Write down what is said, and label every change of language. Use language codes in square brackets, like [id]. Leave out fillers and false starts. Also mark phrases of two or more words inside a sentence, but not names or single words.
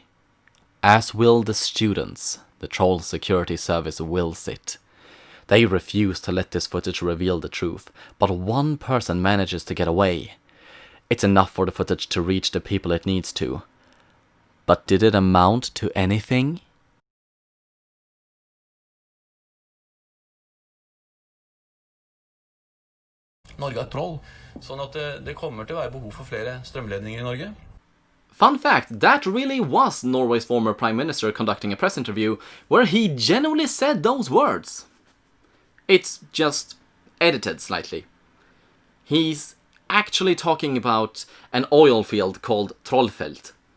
[en] As will the students, the Troll Security Service wills it. They refuse to let this footage reveal the truth, but one person manages to get away. It's enough for the footage to reach the people it needs to. But did it amount to anything? [no] Norge er et troll, sånn at det kommer til å være behov for flere strømledninger i Norge. [en] Fun fact, that really was Norway's former Prime Minister conducting a press interview where he genuinely said those words. It's just edited slightly. He's actually talking about an oil field called Trollfelt.